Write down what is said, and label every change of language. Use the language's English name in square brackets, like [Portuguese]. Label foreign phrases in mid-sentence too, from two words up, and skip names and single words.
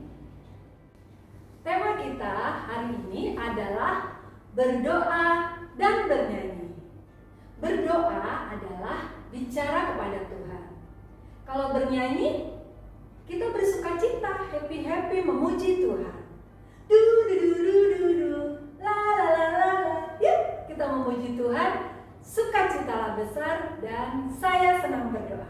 [Indonesian] Tema kita hari ini adalah berdoa dan bernyanyi. Berdoa adalah bicara kepada Tuhan. Kalau bernyanyi, kita bersuka cita, happy memuji Tuhan. Du du du du du du, la la la la la. Yuk, kita memuji Tuhan. Sukacitalah besar dan saya senang berdoa.